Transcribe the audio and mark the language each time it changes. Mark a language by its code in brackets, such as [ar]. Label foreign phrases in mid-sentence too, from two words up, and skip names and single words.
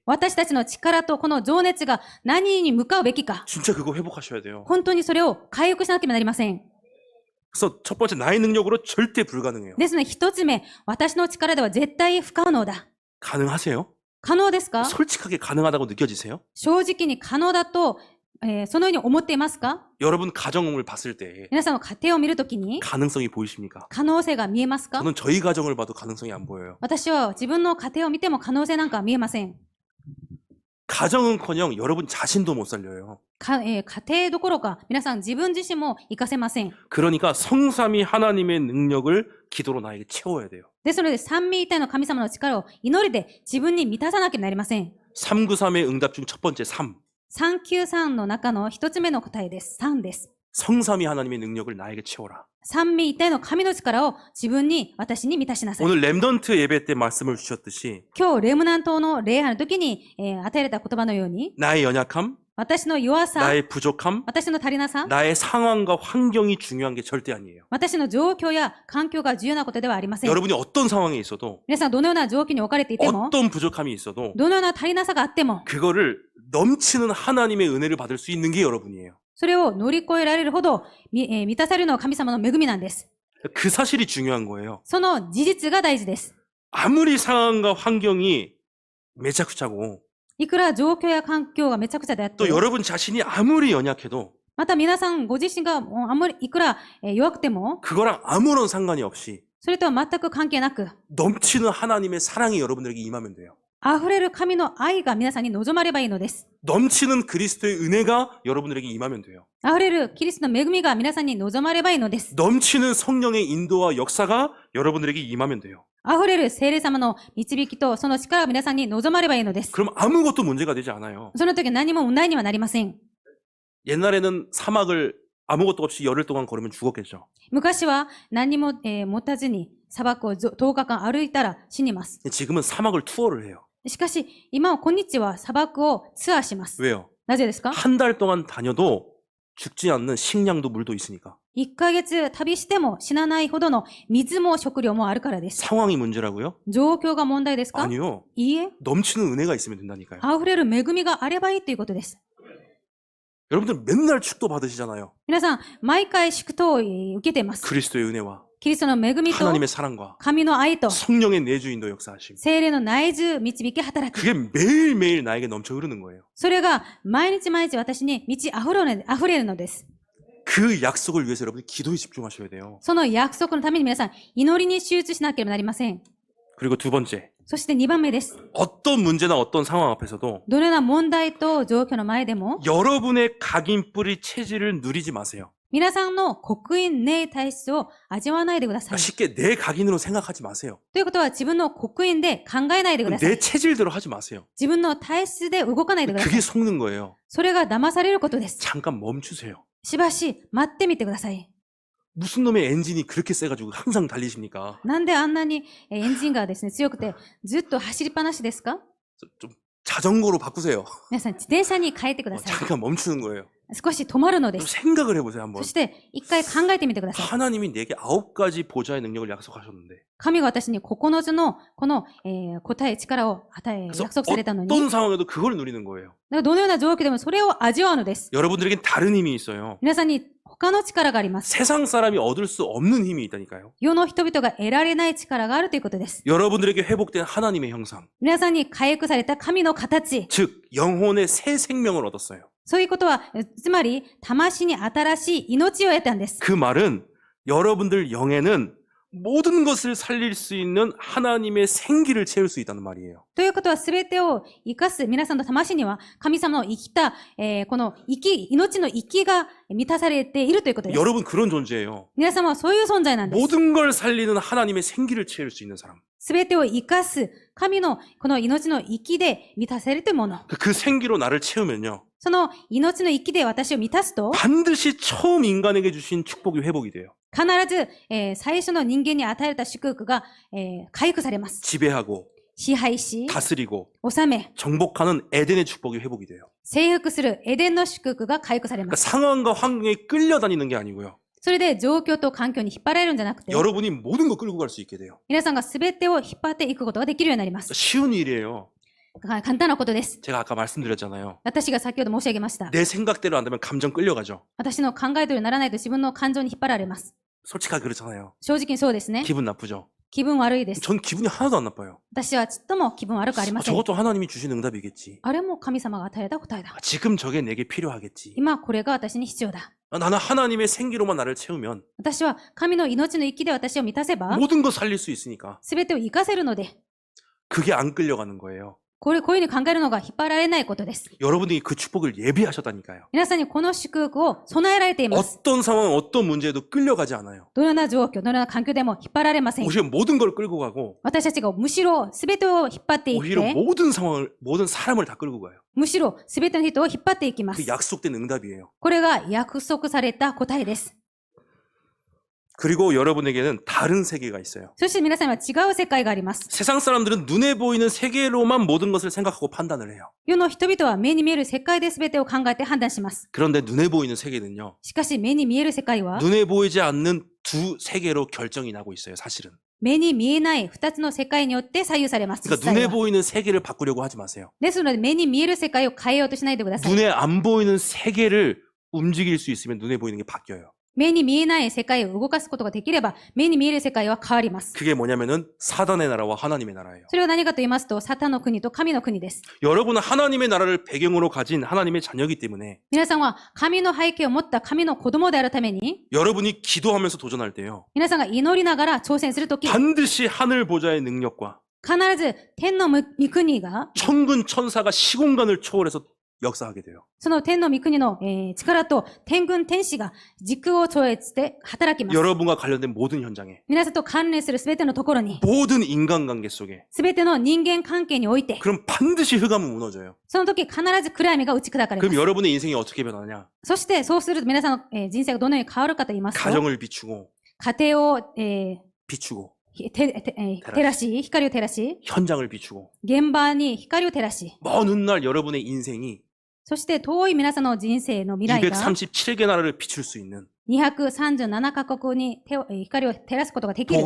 [ja] 私たちの力とこの情熱が何に向かうべきか、 [ko] 진짜 그거 회복하셔야 돼요. [ja] 本当にそれを回復しなければなりません。 [ko] 그래서 첫 번째, 나의 능력으로 절대 불가능해요. [ja] ですので一つ目、私の力では絶対不可能だ。 [ko] 가능하세요? [ja] 可能ですか？ [ko] 솔직하게 가능하다고 느껴지세요? [ja] 正直に可能だと、そのように思っていますか？ [ko] 여러분 가정을 봤을 때 [ja] 皆さんの家庭を見るときに [ko] 가능성이 보이십니까? [ja] 可能性が見えますか？ [ko] 저는 저희 가정을 봐도 가능성이 안 보여요. [ja] 私は自分の家庭を見ても可能性なんか見えません。 [ko] 가정은커녕 여러분 자신도 못 살려요. [ja] 家庭どころか皆さん自分自身も活かせません。 [ko] 그러니까 성삼위 하나님의 능력을 기도로 나에게 채워야 돼요. [ja] ですので三位一体の神様の力を祈りで自分に満たさなければなりません。 [ko] 393의 응답 중 첫 번째 3. [ja] 393 の中の一つ目の答えです。3です。 [ko] 성삼위 하나님의 능력을 나에게 채워라. [ja] 三位一体の神の力を自分に、私に満たしなさい。 [ko] 오늘 렘넌트 예배 때 말씀을 주셨듯이 [ja] 今日レムナントの礼拝の時に、与えられた言葉のように、 [ko] 나의 연약함, [ja] 私の弱さ、 [ko] 나의 부족함, [ja] 私の足りなさ、 [ko] 나의 상황과 환경이 중요한 게 절대 아니에요. [ja] 私の状況や環境が重要なことではありません。 [ko] 여러분이 어떤 상황에 있어도 [ja] 皆さんどのような状況に置かれていても、 [ko] 어떤 부족함이 있어도 [ja] どのような足りなさがあっても、 [ko] 그거를 넘치는 하나님의 은혜를 받을 수 있는 게 여러분이에요. [ja] それを乗り越えられるほど、満たされるのは神様の恵みなんです。 [ko] 그 사실이 중요한 거예요. [ja] その事実が大事です。 [ko] 아무리 상황과 환경이 매작구차고 [ja] いくら状況や環境がめちゃくちゃであって [ko] 또 、 여러분 자신이 아무리 연약해도 [ja] また皆さんご自身があんまりいくら弱くても、 [ko] 그거랑 아무런 상관이 없이 [ja] それとは全く関係なく、 [ko] 넘치는 하나님의 사랑이 여러분들에게 임하면 돼요. [ja] 溢れる神の愛が皆さんに望まればいいのです。 [ko] 넘치는 그리스도의 은혜가 여러분들에게 임하면 돼요. [ja] 溢れるキリストの恵みが皆さんに望まればいいのです。 [ko] 넘치는 성령의 인도와 역사가 여러분들에게 임하면 돼요. [ja] 溢れる聖霊様の導きとその力が皆さんに望まればいいのです。 [ko] 그럼 아무것도 문제가 되지 않아요. [ja] その時何も問題にはなりません。 [ko] 옛날에는 사막을 아무것도 없이 열흘 동안 걸으면 죽었겠죠. [ja] 昔は何も、持たずに砂漠を10日間歩いたら死にます。 [ko] 지금은 사막을 투어를 해요. [ja] しかし、今は今日は砂漠をツアーします。 [ko] 왜요? [ja] なぜですか？ [ko] 한 달 동안 다녀도 죽지 않는 식량도 물도 있으니까. [ja] 1 ヶ月旅しても死なないほどの水も食料もあるからです。 [ko] 상황이 문제라고요? [ja] 状況が問題ですか？ [ko] 아니요. [ja] いいえ、 [ko] 넘치는 은혜가 있으면 된다니까요. [ja] 溢れる恵みがあればいいということです。 [ko] 여러분들 맨날 축도 받으시잖아요. [ja] 皆さん、毎回祝祷を受けています。 [ko] 그리스도의 은혜와. [ja] キリストの恵みと [ko] 하나님의 사랑과 [ja] 神の愛と [ko] 성령의 내주인도 역사하심. [ja] 聖霊の内住導き働き。 [ko] 그게 매일매일 나에게 넘쳐 흐르는 거예요. [ja] それが毎日毎日私に満ち溢れるのです。 [ko] 그 약속을 위해서 여러분이 기도에 집중하셔야 돼요. [ja] その約束のために皆さん、祈りに集中しなければなりません。 [ko] 그리고 두 번째, [ja] そして2番目です。 [ko] 어떤 문제나 어떤 상황 앞에서도 [ja] どのような問題と状況の前でも、 [ko] 여러분의 각인뿌리 체질을 누리지 마세요. [ja] 皆さんの刻印霊体質を味わわないでくださ [ko] 그러니까 [ja] い。 [ko] 쉽게 내 각인으로 생각하지 마세요. [ja] ということは自分の刻印で考えないでください。 [ko] 내 체질대로 하지 마세요. [ja] 自分の体質で動かないでください。 [ko] 그게 속는 거예요. [ja] それが騙されることです。 [ko] 잠깐 멈추세요. [ja] しばし待ってみてください。 [ko] 무슨 놈의 엔진이 그렇게 세가지고 항상 달리십니까? [ja] なんであんなにエンジンがですね、強くてずっと走りっぱなしですか？ [ko] 좀 자전거로 바꾸세요. [ja] 皆さん、自転車に変えてください。 [ko] 잠깐 멈추는 거예요. [ja] 少し止まるので [ko] 좀 [ja] す。 [ko] 생각을 해보세요, 한번. [ja] そして一回考えてみてください。 [ko] 하나님이 내게 9가지 보좌의 능력을 약속하셨는데 [ja] 神が私に9つのこの、答え、力を与え、 [ko] 그래서 [ja] 約束されたのに、だか [ko] 어떤 상황에도 그걸 누리는 거예요. [ja] らどのような状況でもそれを味わうのです。 [ko] 여러분들에겐 다른 힘이 있어요. [ja] 皆さんに他の力があります。 [ko] 세상 사람이 얻을 수 없는 힘이 있다니까요. [ja] 世の人々が得られない力があるということです。 [ko] 여러분들에게 회복된 하나님의 형상, [ja] 皆さんに回復された神の形。 [ko] 즉 영혼의 새 생명을 얻었어요. [ja] そういうことは、つまり、魂に新しい命を得たんです。 [ko] 그 말은 여러분들 영에는 모든 것을 살릴 수 있는 하나님의 생기를 채울 수 있다는 말이에요. [ja] ということは、すべてを生かす皆さんの魂には、神様の生きた、この命の息が満たされているということです。 [ko] 여러분 그런 존재예요. [ja] 皆様はそういう存在なんです。 [ko] 모든 걸 살리는 하나님의 생기를 채울 수 있는 사람. [ja] すべてを生かす神のこの命の息で満たされるというもの。 [ko] 그 생기로 나를 채우면요. [ja] その命の息で私を満たすと、 [ko] 반드시 처음 인간에게 주신 축복이 회복이 돼요. [ja] 必ず、最初の人間に与えた祝福が、回復されます。 [ko] 지배하고 [ja] 支配し、 [ko] 다스리고 [ja] 治め、 [ko] 정복하는 에덴의 축복이 회복이 돼요. [ja] 征服するエデンの祝福が回復されま [ko] 그러니까 [ja] す。 [ko] 상황과 환경에 끌려다니는 게 아니고요. [ja] それで状況と環境に引っ張られるんじゃなくて、 [ko] 여러분이 모든 거 끌고 갈 수 있게 돼요. [ja] 皆さんが全てを引っ張っていくことができるようになります。 [ko] 쉬운 일이에요. [ja] 簡単なことです。 [ko] 제가 아까 말씀드렸잖아요. [ja] 私が先ほど申し上げました。 [ko] 내 생각대로 안 되면 감정 끌려가죠. [ja] 私の考え通りにならないと自分の感情に引っ張られます。 [ko] 솔직하게 그렇잖아요. [ja] 正直にそうですね。 [ko] 기분 나쁘죠. [ja] 気分悪いです。 [ko] 전 기분이 하나도 안 나빠요. [ja] 私はちっとも気分悪くありません。 [ko] 저것도 하나님이 주신 응답이겠지. [ja] あれも神様が与えた答えだ。 [ko] 지금 저게 내게 필요하겠지. [ja] 今これが私に必要だ。 [ko] 나는 하나님의 생기로만 나를 채우면 [ja] 私は神の命の息で私を満たせば、 [ko] 모든 거 살릴 수 있으니까 [ja] 全てを生かせるので、 [ko] 그게 안 끌려가는 거예요. [ja] こういうふうに考えるのが引っ張られないことです。 [ko] 여러분들이 그 축복을 예비하셨다니까요. [ja] 皆さんにこの祝福を備えられています。 [ko] 어떤 상황, 어떤 문제에도 끌려가지 않아요. [ja] どのような状況、どのような環境でも引っ張られません。 [ko] 오히려 모든 걸 끌고 가고 [ja] 私たちがむしろ全てを引っ張っていっ [ko] 오히려 [ja] て、 [ko] 모든 상황을, 모든 사람을 다 끌고 가요. [ja] むしろ全ての人を引っ張っていきま [ko] 그 [ja] す。 [ko] 약속된 응답이에요. [ja] これが約束された答えです。 [ko] 그리고 여러분에게는 다른 세계가 있어요. [ja] そして皆さんは違う世界があります。 [ko] 세상 사람들은 눈에 보이는 세계로만 모든 것을 생각하고 판단을 해요. [ja] 世の人々は目に見える世界で全てを考えて判断します。 [ko] 그런데 눈에 보이는 세계는요. [ja] しかし目に見える世界は、 [ko] 눈에 보이지 않는 두 세계로 결정이 나고 있어요, 사실은. [ja] 目に見えない二つの世界によって左右されます。 [ko] 그러니까 [ja] 実際 [ko] 눈에 [ja] は [ko] 보이는 세계를 바꾸려고 하지 마세요. [ja] ですので目に見える世界を変えようとしないでください。 [ko] 눈에 안 보이는 세계를 움직일 수 있으면 눈에 보이는 게 바뀌어요. [ja] 目に見えない世界を動かすことができれば、目に見える世界は変わります。 [ko] 그게 뭐냐면은 사단의 나라와 하나님의 나라예요. [ja] それは何かと言いますと、サタンの国と神の国です。 [ko] 여러분은 하나님의 나라를 배경으로 가진 하나님의 자녀이기 때문에 [ja] 皆さんは神の背景を持った神の子供であるために、 [ko] 여러분이 기도하면서 도전할 때요. [ja] 皆さんが祈りながら挑戦するとき、 [ko] 반드시 하늘 보좌의 능력과 [ja] 必ず天の御国が、 [ko] 천군 천사가 시공간을 초월해서 역사하게 돼요. [ja] その天の御国の、力と天軍天使が時空を超越して働きます。 [ko] 여러분과 관련된 모든 현장에 [ja] 皆さんと関連するすべてのところに、 [ko] 모든 인간관계 속에 [ja] すべての人間関係において、 [ko] 그럼 반드시 흑암은 무너져요. [ja] その時必ず暗闇が打ち砕かれま [ko] 그럼 [ja] す。 [ko] 여러분의 인생이 어떻게 변하냐? [ja] そしてそうすると皆さんの、人生がどのように変わるかと言いますと、 [ko] 가정을 비추고 [ja] 家庭を、 [ko] 비추고 [ja] 照らし、光を照らし、 [ko] 현장을 비추고 [ja] 現場に光を照らし、 [ko] 먼 훗날 여러분의 인생이 [ja] そして遠い皆さんの人生の未来が [ko] 237개 나라를 비출 수 있는 [ja] 237 カ国に光を照らすことができる。